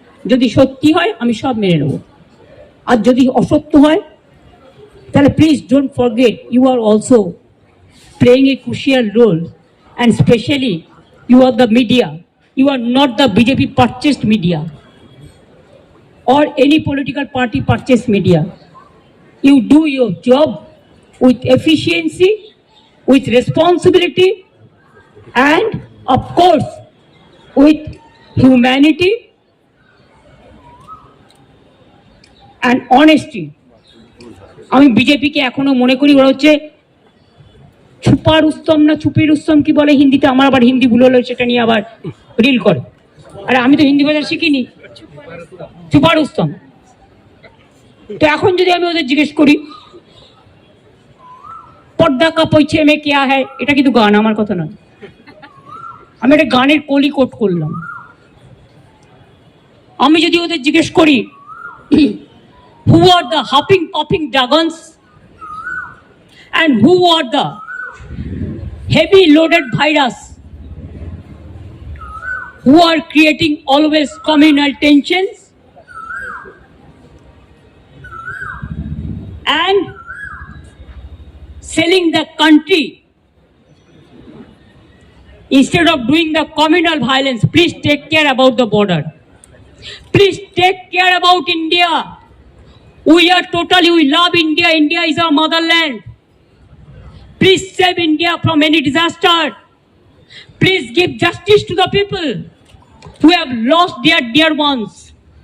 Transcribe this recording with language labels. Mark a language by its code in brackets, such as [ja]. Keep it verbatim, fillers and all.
[bn] যদি সত্যি হয় আমি সব মেনে নেব, আর যদি অসত্য হয় তাহলে [en] Please don't forget you are also playing a crucial role, and specially you are the media, you are not the BJP purchased media or any political party purchase media. You do your job with efficiency, with responsibility, and of course with humanity and honesty. [bn] আমি বিজেপিকে এখনো মনে করি ওরা হচ্ছে ছুপা রুস্তম না ছুপি রুস্তম কি বলে হিন্দিতে, আমার আবার হিন্দি ভুল হলো সেটা নিয়ে আবার রিল করে। আরে আমি তো হিন্দি ভাষা শিখিনি, ছুপা রুস্তম। তো এখন যদি আমি ওদের জিজ্ঞেস করি [hi] পর্দা কা পৈছে মে কেয়া হ্যায়, [bn] এটা কিন্তু গান, আমার কথা নয়, আমি একটা গানের কলি কোট করলাম। আমি যদি ওদের জিজ্ঞেস করি [en] Who are the hopping popping dragons and who are the heavy loaded virus who are creating always communal tensions and selling the country instead of doing the communal violence. Please take care about the border. Please take care about India. We are totally, we love India. India is our motherland. Please save India from any disaster. Please give justice to the people who have lost their dear ones.